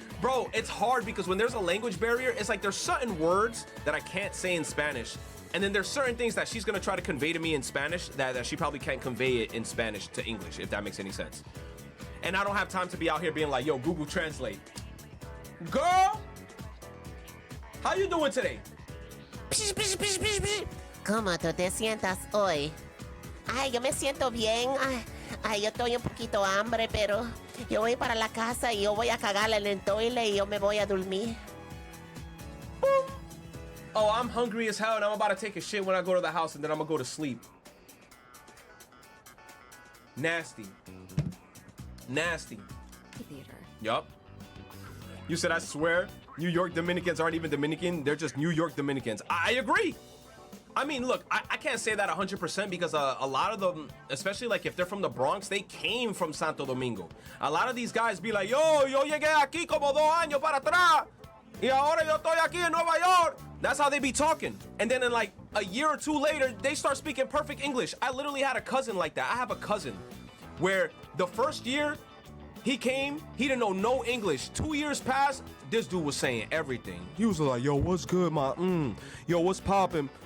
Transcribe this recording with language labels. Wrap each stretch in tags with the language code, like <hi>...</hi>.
<en>Bro, it's hard because when there's a language barrier, it's like there's certain words that I can't say in Spanish. And then there's certain things that she's going to try to convey to me in Spanish that she probably can't convey it in Spanish to English, if that makes any sense. And I don't have time to be out here being like, yo, Google Translate. Girl, how you doing today?</en> <es>¿Cómo tú te sientas hoy? Ay, yo me siento bien. Ay, yo estoy un poquito hambre, pero Yo voy para la casa y yo voy a cagarla en el toile y yo me voy a dormir.</es> <en>Oh, I'm hungry as hell and I'm about to take a shit when I go to the house and then I'm gonna go to sleep. Nasty. Nasty. Theater. Yup. You said, I swear, New York Dominicans aren't even Dominican. They're just New York Dominicans. I agree. I mean, look, I can't say that 100% because a lot of them, especially like if they're from the Bronx, they came from Santo Domingo.</en> <es>A lot of these guys be like, yo llegué aquí como 2 años para atrás. Y ahora yo estoy aquí en Nueva York.</es> <en>That's how they be talking. And then in like a year or two later, they start speaking perfect English. I literally had a cousin like that. I have a cousin where the first year he came, he didn't know no English. 2 years passed, this dude was saying everything. He was like, yo, what's good, man? Yo, what's poppin'?</en>